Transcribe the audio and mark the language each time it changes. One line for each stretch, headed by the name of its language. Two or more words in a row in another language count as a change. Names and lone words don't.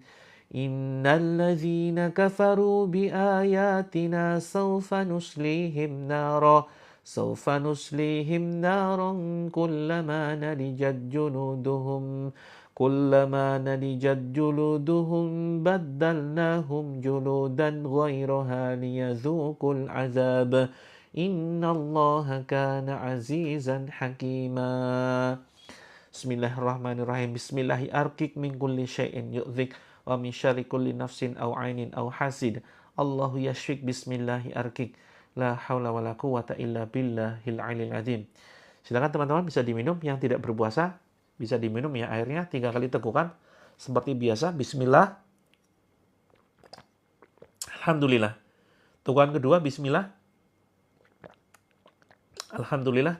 Arabic: إن الذين كفروا بآياتنا سوف نصليهم نارا كلما نضجت جلودهم بدلناهم جلودا غيرها ليذوقوا العذاب. إن الله كان عزيزا حكيما. بسم الله الرحمن الرحيم. بسم الله أرقيك من كل شيء يؤذيك ومن شر كل نفس أو عين أو حاسد. الله يشفيك بسم الله أرقيك. لا حول ولا قوة إلا بالله العلي العظيم.
Indonesian: Silakan teman-teman bisa diminum, yang tidak berpuasa bisa diminum ya airnya 3 kali tegukan seperti biasa.
Arabic: بسم الله. الحمد لله.
Indonesian: Tegukan kedua bismillah.
Arabic: الحمد لله.